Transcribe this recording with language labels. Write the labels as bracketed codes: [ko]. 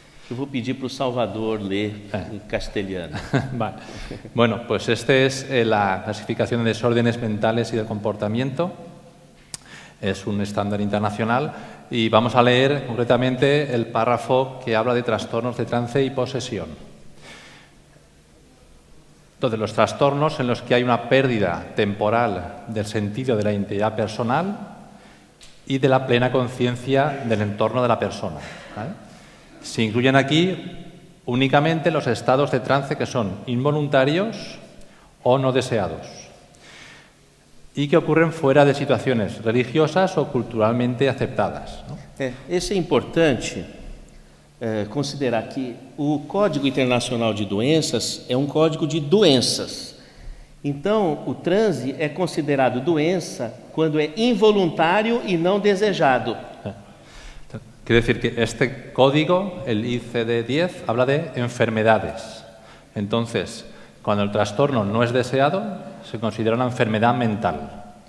[pt] Eu vou pedir para o Salvador ler em castelhano. [es] Vale. Bueno, pues este es la clasificación de desórdenes mentales y del comportamiento. Es un estándar internacional y vamos a leer concretamente el párrafo que habla de trastornos de trance y posesión. Entonces, los trastornos en los que hay una pérdida temporal del sentido de la integridad personal y de la plena conciencia del entorno de la persona, ¿vale? Se incluyen aquí únicamente los estados de trance que son involuntarios o no deseados y que ocurren fuera de situaciones religiosas o culturalmente aceptadas, ¿no? [pt] Isso é importante considerar que o Código Internacional de Doenças é um código de doenças. Então, o transe é considerado doença quando é involuntário e não desejado. [es] Quiere decir que este código, el ICD-10, habla de enfermedades. Entonces, cuando el trastorno no es deseado, se considera una enfermedad mental.